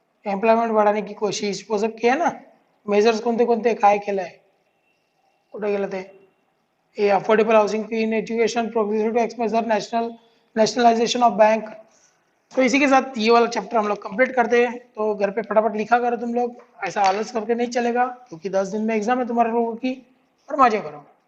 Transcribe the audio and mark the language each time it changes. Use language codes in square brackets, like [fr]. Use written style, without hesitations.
[hi] Employment बढ़ाने की कोशिश, वो सब किया ना. [mr] मेजर्स कोणते कोणते काय केलं आहे? कुठे गेलं ते? [en] ये affordable housing fee in education, progressive tax measure, nationalization of bank. [hi] तो इसी के साथ ये वाला चैप्टर हम लोग कंप्लीट करते हैं. तो घर पे फटाफट लिखा करो तुम लोग, ऐसा आलस करके नहीं चलेगा क्योंकि 10 दिन में एग्जाम है तुम्हारे लोगों की, और मजे करो.